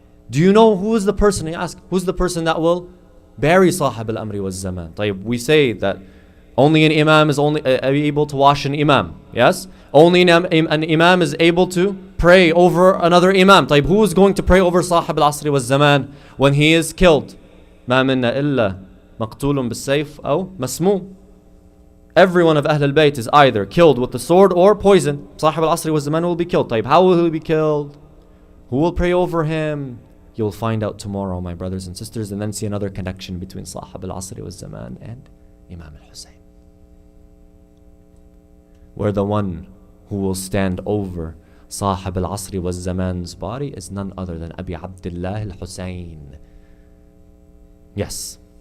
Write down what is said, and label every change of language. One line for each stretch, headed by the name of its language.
English: Do you know who is the person? He asked, who's the person that will bury Sahib al-Amri was Zaman? We say that only an Imam is only able to wash an Imam. Yes? Only an Imam is able to pray over another Imam. Who is going to pray over Sahib al-Asri was Zaman when he is killed?
Arabic: ما منا إلا مقتول بالسيف أو مسموم.
English: Every one of Ahl al-Bayt is either killed with the sword or poison. Sahib al-Asri was Zaman will be killed. How will he be killed? Who will pray over him? You'll find out tomorrow, my brothers and sisters, and then see another connection between Sahib al-Asri was Zaman and Imam al-Hussein, where the one who will stand over Sahib al-Asri was Zaman's body is none other than Abi Abdullah al-Hussein. Yes.